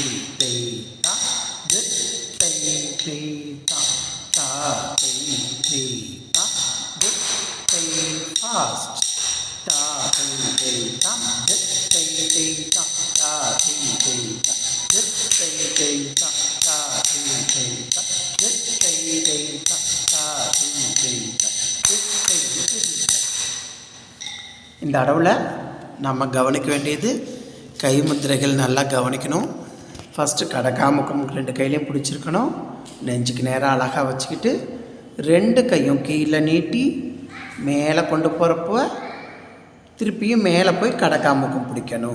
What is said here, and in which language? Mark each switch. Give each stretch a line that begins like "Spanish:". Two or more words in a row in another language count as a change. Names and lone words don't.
Tamil: tay ta dit tay tay ta ta tay tay ta dit tay fast ta tay tay ta dit tay tay ta ta tay tay ta dit tay tay ta ta tay tay ta dit tay tay ta ta tay tay ta dit tay tay ta. இந்த அடவில் நம்ம கவனிக்க வேண்டியது கை முத்திரைகள் நல்லா கவனிக்கணும். ஃபஸ்ட்டு கடக்காமுக்கம் 2 கையிலையும் பிடிச்சிருக்கணும். நெஞ்சுக்கு நேராக அழகாக வச்சுக்கிட்டு 2 கையும் கீழே நீட்டி மேலே கொண்டு போகிறப்போ திருப்பியும் மேலே போய் கடக்காமுக்கம் பிடிக்கணும்.